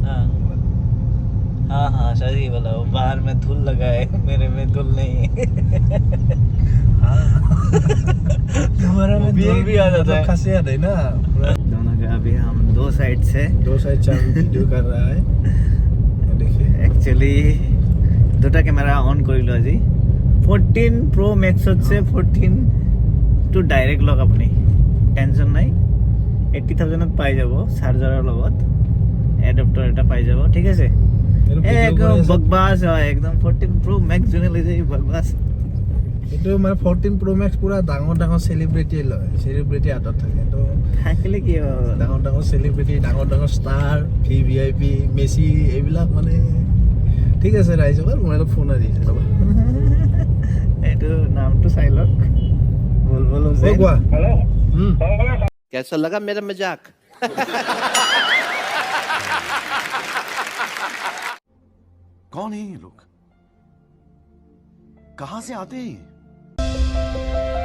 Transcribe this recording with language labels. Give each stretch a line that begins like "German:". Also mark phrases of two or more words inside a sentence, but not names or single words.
Hindi: हाँ सही बोला वो बाहर में धूल लगा है मेरे में धूल नहीं है तुम्हारा में धूल भी आ जाता है खासियत है ना दोनों का अभी हम दो साइड से वीडियो कर रहा है देखिए
Assamese: एक्चुअली দুটা ক্যামেরা অন কৰিলো আজি 14 Pro Max হচ্ছে 14 টু ডাইরেক্ট লগ আপুনি টেনশন নাই 80000 ত পাই যাব চাৰ্জাৰৰ লগত এডাপ্টাৰ এটা পাই যাব ঠিক আছে একদম বকবাস হয় একদম 14 Pro Max জনে লৈ যায় বকবাস কিন্তু মানে 14 Pro Max পুৰা ডাঙৰ সেলিব্ৰিটি লয় সেলিব্ৰিটি আদত থাকে তো থাকিলে কি ডাঙৰ সেলিব্ৰিটি ডাঙৰ ষ্টাৰ ভিভিআইপি মেসি এইবিলাক মানে ঠিক আছে ৰাইজৰ মই ফোন আহিছে ৰবা এইটো নামটো চাই লওক বল
English: হেল্ল
Hindi: कैसा लगा मेरा मजाक कौन है ये लोग कहां से आते हैं